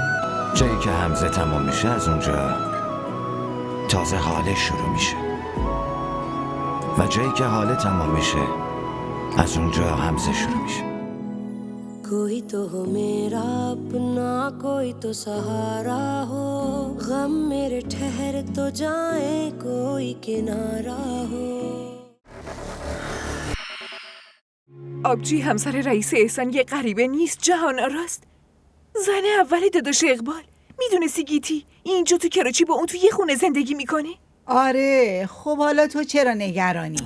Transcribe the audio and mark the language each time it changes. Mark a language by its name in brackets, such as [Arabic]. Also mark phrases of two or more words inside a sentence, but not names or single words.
[Persian] جایی که حمزه تمام میشه از اونجا تازه حاله شروع میشه و جایی که حاله تمام میشه از اونجا حمزه شروع میشه. [Urdu] کوئی تو ہو میرا اپنا کوئی تو سہارا ہو غم میرے ٹھہر تو جائیں کوئی کنارا ہو. [Persian] آبجی همسر رئیس احسان یه غریبه نیست، جهان آراست. زن اول داداش اقبال. میدونستی گیتی اینجا تو کراچی با اون تو یه خونه زندگی میکنه؟ آره، خب حالا تو چرا نگرانی؟